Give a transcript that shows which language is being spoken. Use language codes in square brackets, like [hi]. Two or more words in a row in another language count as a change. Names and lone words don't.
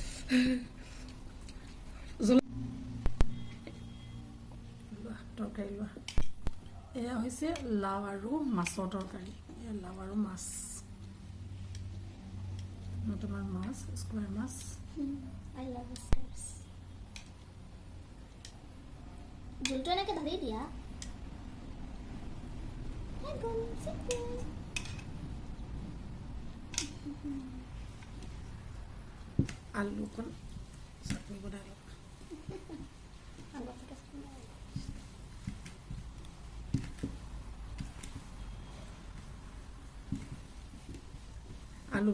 [as] তৰকাৰী লোৱা এয়া হৈছে লাও আৰু মাছৰ তৰকাৰী এয়া লাও আৰু মাছ তোমাৰ মাছ স্কুৱাৰ মাছ [en] I love stairs. [as] জোলটো এনেকৈ ঢালি দিয়া আলু অকণ চাটনি বনাই লওঁ आलू